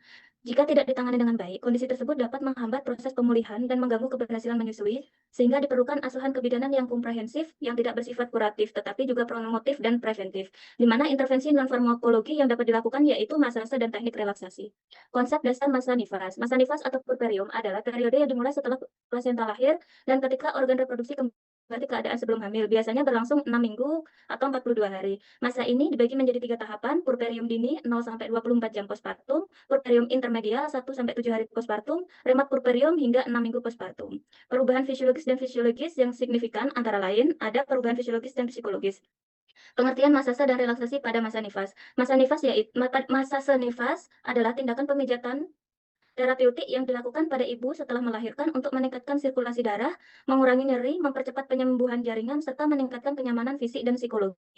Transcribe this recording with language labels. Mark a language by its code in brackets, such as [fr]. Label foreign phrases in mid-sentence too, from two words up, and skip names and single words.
[id] Jika tidak ditangani dengan baik, kondisi tersebut dapat menghambat proses pemulihan dan mengganggu keberhasilan menyusui, sehingga diperlukan asuhan kebidanan yang komprehensif yang tidak bersifat kuratif, tetapi juga promotif dan preventif, di mana intervensi non-farmakologi yang dapat dilakukan yaitu masase dan teknik relaksasi. Konsep dasar masa nifas. Masa nifas atau puerperium adalah periode yang dimulai setelah plasenta lahir dan ketika organ reproduksi kembali keadaan sebelum hamil. Biasanya berlangsung 6 minggu atau 42 hari. Masa ini dibagi menjadi 3 tahapan, puerperium dini 0-24 jam postpartum, puerperium intermedial 1-7 hari postpartum, remat puerperium hingga 6 minggu postpartum. Perubahan fisiologis dan fisiologis yang signifikan antara lain ada perubahan fisiologis dan psikologis. Pengertian masase dan relaksasi pada masa nifas. Masase nifas adalah tindakan pemijatan terapeutik yang dilakukan pada ibu setelah melahirkan untuk meningkatkan sirkulasi darah, mengurangi nyeri, mempercepat penyembuhan jaringan, serta meningkatkan kenyamanan fisik dan psikologi.